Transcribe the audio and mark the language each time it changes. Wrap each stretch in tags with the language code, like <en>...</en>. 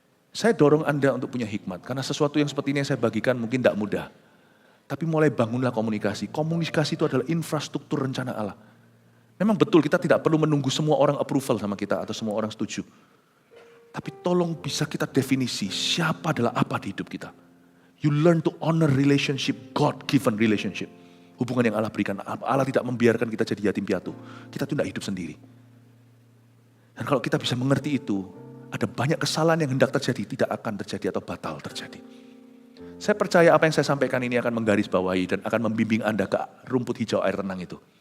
<id>Saya dorong Anda untuk punya hikmat, karena sesuatu yang seperti ini yang saya bagikan mungkin tidak mudah. Tapi mulai bangunlah komunikasi. Komunikasi itu adalah infrastruktur rencana Allah. Memang betul kita tidak perlu menunggu semua orang approval sama kita atau semua orang setuju. Tapi tolong bisa kita definisi siapa adalah apa di hidup kita.</id> <en>You learn to honor relationship, God-given relationship.</en> <id>Hubungan yang Allah berikan. Allah tidak membiarkan kita jadi yatim piatu. Kita tuh tidak hidup sendiri. Dan kalau kita bisa mengerti itu, ada banyak kesalahan yang hendak terjadi, tidak akan terjadi atau batal terjadi. Saya percaya apa yang saya sampaikan ini akan menggarisbawahi dan akan membimbing Anda ke rumput hijau air tenang itu.</id>